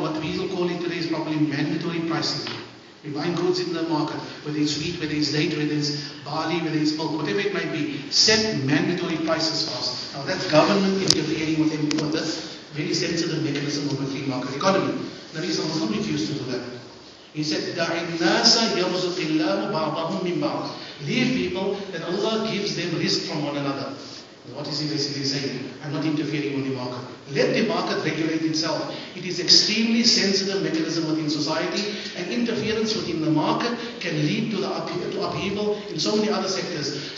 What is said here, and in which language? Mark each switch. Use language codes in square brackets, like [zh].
[en] What we will call it today is probably mandatory pricing. We buy goods in the market, whether it's wheat, whether it's date, whether it's barley, whether it's milk, whatever it might be, set mandatory prices for us. Now that's government interfering with this very sensitive mechanism of a free market economy. Nabi sallallahu alaihi wasallam refused to do that. He said, [ar] دَعِ النَّاسَ يَرْزُقِ اللَّهُ بَعْضَهُم مِّن بَعْضٍ. [en] Leave people, and Allah gives them risk from one another. What is he basically saying? I'm not interfering with the market. Let the market regulate itself. It is extremely sensitive mechanism within society, and interference within the market can lead to upheaval in so many other sectors.